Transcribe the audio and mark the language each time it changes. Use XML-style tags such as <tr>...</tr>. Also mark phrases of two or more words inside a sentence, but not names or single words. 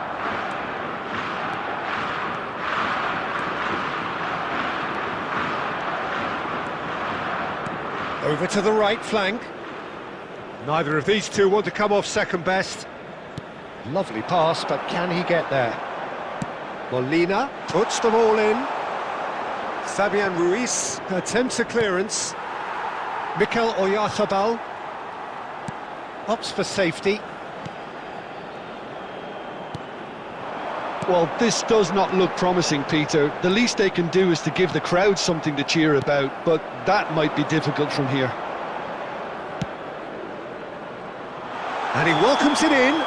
<en>Over to the right flank. Neither of these two want to come off second best. Lovely pass, but can he get there? Molina puts the ball in. Fabian Ruiz attempts a clearance. Mikel Oyarzabal opts for safety. Well, this does not look promising, Peter. The least they can do is to give the crowd something to cheer about, but that might be difficult from here. And he welcomes it in.</en>